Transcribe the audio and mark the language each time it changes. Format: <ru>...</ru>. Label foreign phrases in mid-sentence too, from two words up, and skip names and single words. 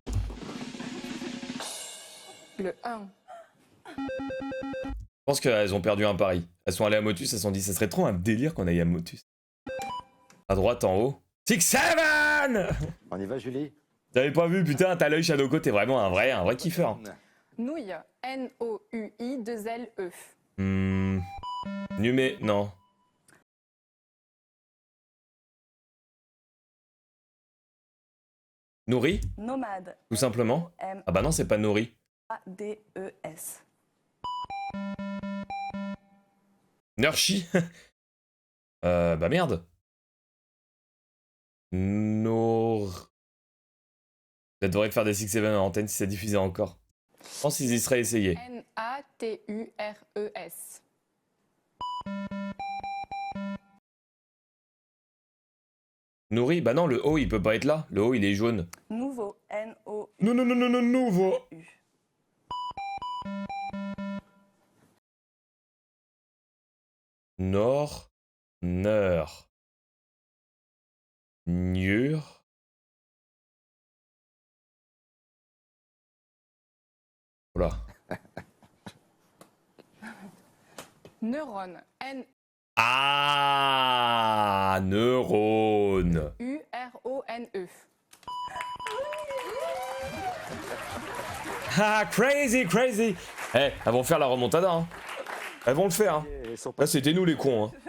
<fr>Le 1. Je pense qu'elles ont perdu un pari. Elles sont allées à Motus, elles se sont dit ça serait trop un délire qu'on aille à Motus. À droite en haut. 6-7! on y va, Julie? T'avais pas vu, putain, t'as l'œil Shadowco, t'es vraiment un vrai kiffeur. Nouille. N-O-U-I-2-L-E. Numé, non. Nourri, Nomade. tout simplement. M-A-D-E-S. Ah bah non, c'est pas nourri. Nurshi. Bah merde. Ça devrait faire des 6-7 en antenne si ça diffusait encore. Je pense qu'ils y seraient essayés. N-A-T-U-R-E-S. Nourri, bah non, le haut il peut pas être là. Le haut il est jaune. Nouveau. N-O-U. Non, nouveau. Nord, Neur. Nur. Voilà. Neurone. N-U-R-O-N-E. Ah, neurone. Ah, crazy. Eh, elles vont faire la remontada, hein. Elles vont le faire, hein. Elles sont Là, c'était nous les cons, hein.</fr>